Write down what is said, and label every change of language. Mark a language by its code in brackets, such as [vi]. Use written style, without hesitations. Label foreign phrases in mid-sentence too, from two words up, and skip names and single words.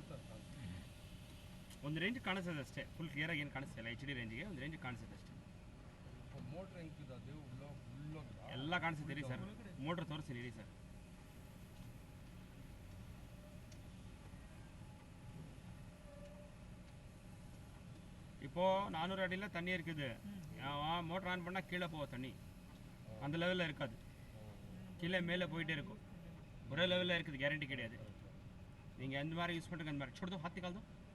[kn] ಒಂದು ರೇಂಜ್ ಕಾಣಿಸ್ತದೆ ಅಷ್ಟೇ ಫುಲ್ ಕ್ಲಿಯರಾಗಿ ಏನು ಕಾಣಿಸ್ತಿಲ್ಲ HD ರೇಂಜಿಗೆ ಒಂದು ರೇಂಜ್ ಕಾಣಿಸುತ್ತೆ ಅಷ್ಟೇ ಮೋಟ್ರ್ ಹೆಂಗಿದೆ ಅದು ಎಲ್ಲ ಕಾಣಿಸುತ್ತೆ ಇರಿ ಸರ್ ಮೋಟ್ರ್ ತೋರಿಸ್ತೀನಿ ಇರಿ ಸರ್ [ta] இப்போ 400 அடியில் தண்ணி இருக்குது மோட்டர் ஆன் பண்ணால் கீழே போகும் தண்ணி அந்த லெவலில் இருக்காது கீழே மேலே போயிட்டே இருக்கும் ஒரே லெவலில் இருக்குது கேரண்டி கிடையாது நீங்கள் எந்த மாதிரி யூஸ் பண்ணுறீங்க அந்த மாதிரி [hi] छोड़ दो हाथ निकाल दो